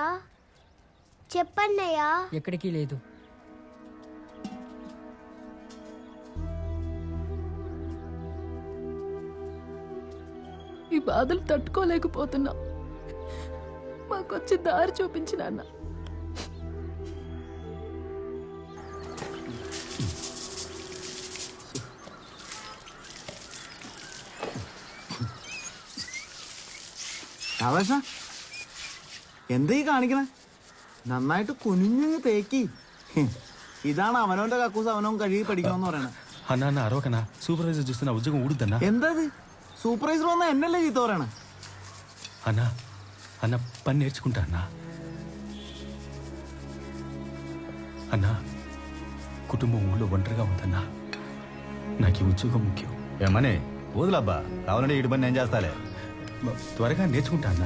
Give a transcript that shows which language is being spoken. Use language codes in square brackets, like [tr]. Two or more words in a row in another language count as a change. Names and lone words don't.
[te] చెప్పన్నయ్యా. ఎక్కడికి లేదు. ఈ బాధలు తట్టుకోలేకపోతున్నా, మాకొచ్చి దారి చూపించిన అన్న. [ml] ആവേശ എന്തീ കാണിക്കണേ? നന്നായിട്ട് കുനിഞ്ഞു തേക്കി. ഇതാണ് അവനവന്റെ കക്കൂസ് അവനവൻ കഴുകി പഠിക്കണമെന്ന് പറയണേ. [te] అన్నా అరవకన్నా, సూపర్వైజర్ చూస్తే నా ఉద్యోగం ఊడుద్దన్నా. [ml] എന്താ సూపర్వైజర్ వన్నా എന്നല്ലേ ചീത്ത പറയണേ? [te] అన్నా అన్న పని నేర్చుకుంటా అన్నా. అన్నా కుటుంబం ఊళ్ళో ఒంటరిగా ఉందన్నా. నాకు ఈ ఉద్యోగం ముఖ్యం. ఏమని వదులబ్బా, కావాలంటే ఇటు పని నేను చేస్తాలే. త్వరగా నేర్చుకుంటా అన్నా.